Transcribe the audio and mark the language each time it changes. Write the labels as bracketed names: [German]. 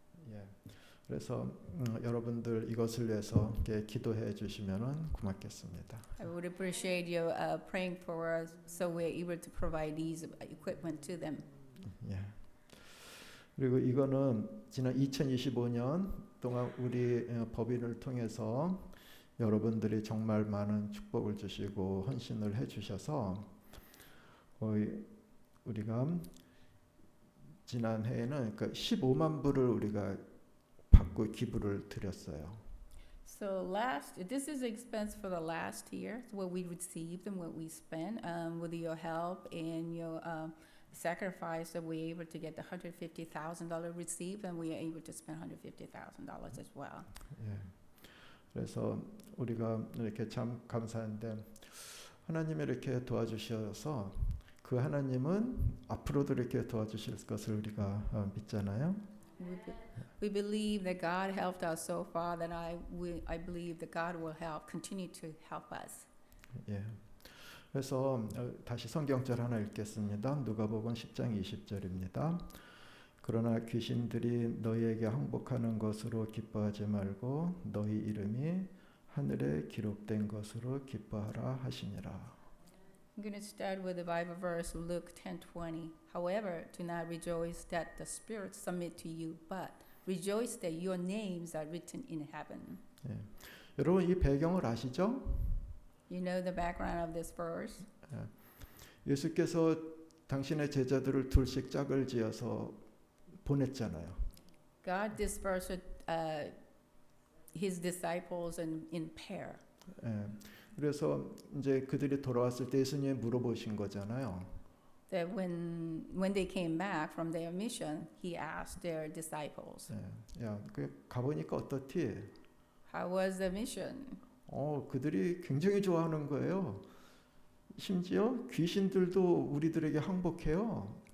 [Korean] 예. 그래서 여러분들 이것을 위해서 이렇게 기도해 주시면은 고맙겠습니다. [English] I would appreciate you praying for us so we're able to provide these equipment to them. [Korean] 예. 그리고 이거는 지난 2025년 동안 우리 법인을 통해서 여러분들이 정말 많은 축복을 주시고 헌신을 해주셔서 거의 우리가 지난 해에는 그러니까 15만 불을 우리가 받고 기부를 드렸어요. [English] So this is the expense for the last year, what we received and what we spent. With your help and your sacrifice, that we're able to get the $150,000 received, and we are able to spend $150,000 as well. [Korean] 예. 그래서 우리가 이렇게 참 감사한데 하나님이 이렇게 도와주셔서 그 하나님은 앞으로도 이렇게 도와주실 것을 우리가 믿잖아요. [English] We believe that God helped us so far that I believe that God will continue to help us. [Korean] 예. 그래서 다시 성경절 하나 읽겠습니다. 누가복음 10장 20절입니다. 그러나 귀신들이 너희에게 항복하는 것으로 기뻐하지 말고 너희 이름이 하늘에 기록된 것으로 기뻐하라 하시니라. [English] I'm going to start with the Bible verse Luke 10:20. However, do not rejoice that the spirits submit to you, but rejoice that your names are written in heaven. [Korean] 예. 여러분 이 배경을 아시죠? [English] You know the background of this verse? [Korean] 예수께서 당신의 제자들을 둘씩 짝을 지어서 보냈잖아요. [English] God dispersed his disciples in pair. [Korean] 예. 그래서 이제 그들이 돌아왔을 때 예수님이 물어보신 거잖아요. [English] That when they came back from their mission, he asked their disciples, [Korean] 예. 야, 그 가보니까 어떻지? [English] "How was the mission?" [Korean] 그들이 굉장히 좋아하는 거예요. 심지어 귀신들도 우리들에게 항복해요.